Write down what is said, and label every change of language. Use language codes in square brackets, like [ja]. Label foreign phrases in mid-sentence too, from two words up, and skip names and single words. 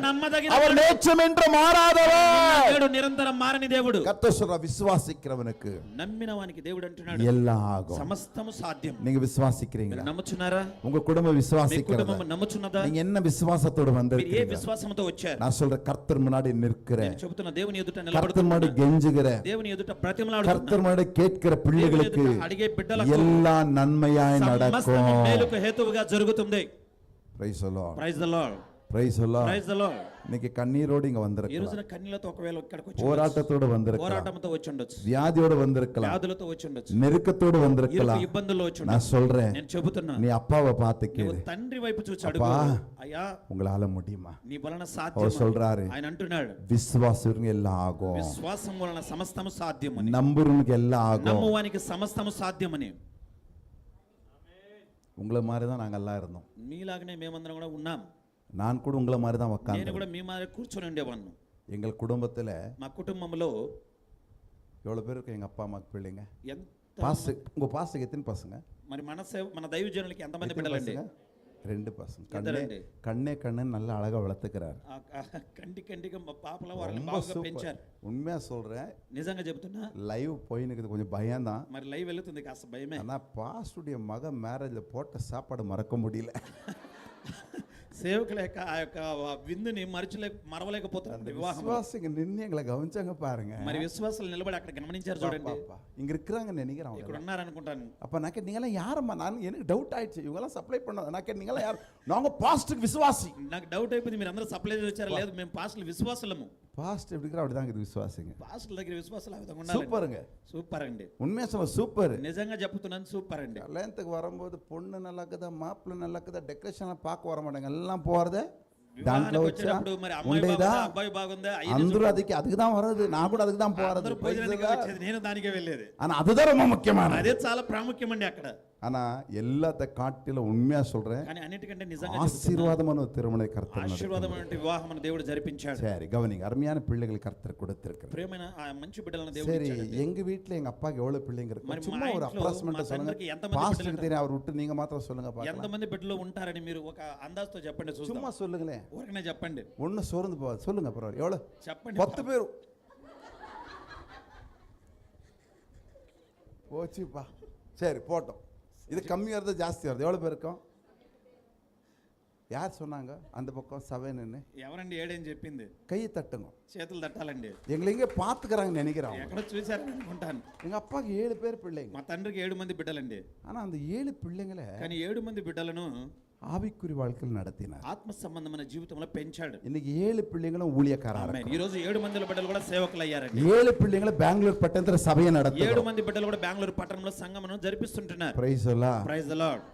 [te] నమ్మదగిన [ta] அவர் நேற்றம் என்று மாறாதவர். [te] దేవుడు నిరంతరం మారని దేవుడు. [ta] கர்த்தர் சொல்ற விசுவாசிக்கிறவனுக்கு [te] నమ్మిన వానికి దేవుడు అంటున్నాడు, [ta] எல்லாம் ஆகும். [te] సమస్తము సాధ్యం. [ta] நீங்க விசுவாசிக்கிறீங்களா? [te] నమ్ముచున్నారా? [ta] உங்க குடும்பம் [te] మీ [ta] விசுவாசிக்கிறதா? [te] కుటుంబం నమ్ముచున్నదా? [ta] நீங்க என்ன விசுவாசத்தோட [te] మీరు ఏ [ta] வந்திருக்கீங்க? [te] విశ్వాసంతో వచ్చారు? [ta] நான் சொல்ற கர்த்தர் முன்னாடி நிற்கிறேன். [te] నేను చెబుతున్నా, దేవుని ఎదుట [ta] கர்த்தர் முன்னாடி [te] నిలబడుతున్నా, [ta] கெஞ்சுகிற, [te] దేవుని ఎదుట బ్రతిమలాడుతున్నా, [ta] கர்த்தர் முன்னாடி கேட்கிற பிள்ளைகளுக்கு [te] దేవుని ఎదుట అడిగే బిడ్డలకు [ta] எல்லாம் நன்மையாய் [te] సమస్తము [ta] நடக்கும். [te] మేలుకు హేతువుగా జరుగుతుంది. [en] Praise the Lord. Praise the Lord. Praise the Lord. Praise the Lord. [ta] இன்னைக்கு கண்ணீரோடு இங்க [te] ఈ [ta] வந்திருக்கலாம், [te] రోజున కన్నీళ్లతో ఒకవేళ ఇక్కడికి వచ్చి [ta] போராட்டத்தோடு வந்திருக்கலாம், [te] పోరాటంతో వచ్చి ఉండొచ్చు, [ta] வியாதியோடு வந்திருக்கலாம், [te] వ్యాధులతో వచ్చి ఉండొచ్చు, [ta] நெருக்கத்தோடு வந்திருக்கலாம். [te] ఇబ్బందుల్లో వచ్చి [ta] நான் [te] ఉండొచ్చు. [ta] சொல்றேன், [te] నేను చెబుతున్నా, [ta] நீ அப்பாவை பார்த்து [te] నువ్వు [ta] கேளு, [te] తండ్రి వైపు చూసి అడుగు, [ta] அப்பா, [te] అయ్యా [ta] உங்களால முடியுமா? [te] నీ వలన [ta] அவர் [te] సాధ్యం. [ta] சொல்றாரு, [te] ఆయన అంటున్నాడు, [ta] விசுவாசம் எல்லாம் ஆகும், [te] విశ్వాసం వలన సమస్తము సాధ్యమని, [ta] நம்புறவனுக்கு எல்லாம் ஆகும். [te] నమ్మువానికి సమస్తము సాధ్యమని. [ta] உங்களை மாதிரி தான் நாங்க எல்லாம் இருந்தோம். [te] మీలాగనే మేమందరం కూడా ఉన్నాం. [ta] நான் கூட உங்களை மாதிரி தான் [te] నేను [ta] உட்கார்ந்தேன். [te] కూడా మీ మాదిరి కూర్చొని ఉండేవాడిని. [ta] எங்கள் குடும்பத்துல [te] మా కుటుంబంలో [ta] எவ்வளவு பேர் இருக்கு எங்க அப்பா அம்மாக்கு பிள்ளைங்க? [te] ఎంత [ta] பாஸ்டர், உங்க பாஸ்டருக்கு எத்தனை பசங்க? [te] మరి మన దైవజనులకి ఎంతమంది [ta] எத்தனை [te] బిడ్డలండి? [ta] பசங்க? 2 பசங்க. [te] ఇద్దరండి. [ta] கண்ணே நல்லா அழகா வளர்த்துக்கிறாரு. [te] కంటికి పాపల వాళ్ళని [ta] ரொம்ப [te] బాగా [ta] சூப்பர். [te] పెంచారు. [ta] உண்மையா சொல்றேன், [te] నిజంగా చెప్తున్నా, [ta] லைவ் போய் நிற்கிறது கொஞ்சம் பயம்தான். [te] మరి లైవ్ వెళ్తుంది కాస్త భయమే. [ta] ஆனா பாஸ்டுடைய மக மேரேஜ்ல போட்ட சாப்பாடு மறக்க முடியல. [te] సేవకుల యొక్క ఆ యొక్క విందుని మరవలేకపోతున్నారు. వివాహం [ta] விசுவாசிங்க நின்று எங்களை கவனிச்சாங்க பாருங்க. [te] మరి విశ్వాసాలు నిలబడి అక్కడ గమనించారు చూడండి. [ta] இங்க இருக்கிறாங்கன்னு நினைக்கிறேன் அவங்க. [te] ఇక్కడ ఉన్నారు అనుకుంటాను. [ta] அப்ப நான் கேட்டேன், நீங்களாம் யாரம்மா? நான் எனக்கு டவுட் ஆயிடுச்சு, இவங்கெல்லாம் சப்ளை பண்ணாத. நான் கேட்டேன், நீங்களாம் யார்? நாங்க பாஸ்டுக்கு விசுவாசி. [te] నాకు డౌట్ అయిపోయింది, మీరు అందరూ సప్లై వచ్చారా? లేదు, మేము పాస్టర్లు విశ్వాసులము. [ta] பாஸ்ட் எப்படி இருக்கிறா அப்படிதான் இது விசுவாசிங்க. [te] పాస్టర్ల దగ్గర విశ్వాసాలు ఆ విధంగా ఉండాలి. [ta] சூப்பருங்க, [te] సూపర్ అండి. [ta] உண்மையா சொல்ல சூப்பர். [te] నిజంగా చెప్తున్నాను, సూపర్ అండి. [ta] கல்யாணத்துக்கு வரும்போது பொண்ணு நல்லா இருக்குதா, மாப்பிள்ளை நல்லா இருக்குதா, டெக்கரேஷனை பார்க்க வர மாட்டாங்க, எல்லாம் போறதே [te] వివాహానికి వచ్చినప్పుడు మరి అమ్మాయి బాగుందా, అబ్బాయి బాగుందా, [ta] అందరూ அதுக்கு தான் వరது. நான் கூட அதுக்கு தான் போறது. [te] అందరూ భోజనానికి వచ్చేది, నేను దానికే వెళ్ళేది. [ta] ஆனா அதுதான் ரொம்ப முக்கியமானது. [te] అదే చాలా ప్రాముఖ్యం అండి అక్కడ. [ta] ஆனா எல்லாத்த காட்டிலும் உண்மையா சொல்றேன், [te] కానీ అన్నిటికంటే నిజంగా [ta] ஆசீர்வாதமான ஒரு திருமண கர்த்தர் [te] ఆశీర్వాదమైన వివాహం దేవుడు జరిపించాడు. [ta] சரி கவனிங்க, அருமையான பிள்ளைகளை கர்த்தர் கொடுத்திருக்கிறார். [te] ప్రియమైన ఆ మంచి బిడ్డలను దేవుడు [ta] சரி, [te] ఇచ్చాడు. [ta] எங்க வீட்ல எங்க அப்பாக்கு எவ்வளவு பிள்ளைங்க இருக்கு? [te] మరి [ta] சும்மா [te] మా [ta] ஒரு [te] ఇంట్లో [ta] அப்ராக்சிமேட்டா [te] మా [ta] சொல்லுங்க. [te] తండ్రికి ఎంతమంది [ta] பாஸ்டருக்கு [te] బిడ్డలు [ta] தெரியும், அவர் விட்டு நீங்க மாத்திரம் சொல்லுங்க பார்க்கலாம். [te] ఎంతమంది బిడ్డలు ఉంటారని మీరు ఒక అందాజుతో చెప్పండి, చూద్దాం. [ta] சும்மா சொல்லுங்களேன், [te] ఊరికనే చెప్పండి, [ta] ஒண்ணு சோர்ந்து போகாது. சொல்லுங்க பரவாயில்ல, எவ்வளவு? [te] చెప్పండి. [ta] 10 பேர் போச்சுப்பா. சரி போட்டோம். இது கம்மியா வருது ஜாஸ்தி வருது? எவ்வளவு பேர் இருக்கும்? யார் சொன்னாங்க அந்த பக்கம் 7ன்னு? [te] ఎవరండి 7 అని చెప్పింది? [ta] கையை தட்டுங்க. [te] చేతులు తట్టాలండి. [ta] எங்களை இங்கே பார்த்துக்கிறாங்கன்னு நினைக்கிறேன். [te] ఎక్కడ చూశారని అనుకుంటాను. [ta] எங்க அப்பாக்கு 7 பேர் பிள்ளைங்க. [te] మా తండ్రికి 7 మంది బిడ్డలండి. [ta] ஆனா அந்த 7 பிள்ளைங்களை [te] కానీ 7 మంది బిడ్డలను [ta] ஆவிக்குரிய வாழ்க்கையில் நடத்தினார். [te] ఆత్మ సంబంధమైన జీవితంలో పెంచాడు. [ta] இன்னைக்கு 7 பிள்ளைங்களும் ஊழியக்காரர். [te] ఈ రోజు 7 మంది బిడ్డలు కూడా సేవకులు అయ్యారండి. [ta] 7 பிள்ளைங்களும் பெங்களூர் பட்டணத்துல சபையை [te] 7 [ta] நடத்துறாங்க. [te] మంది బిడ్డలు కూడా బెంగళూరు పట్టణంలో సంఘమును జరిపిస్తుంటున్నారు. [en] Praise the Lord. Praise the Lord.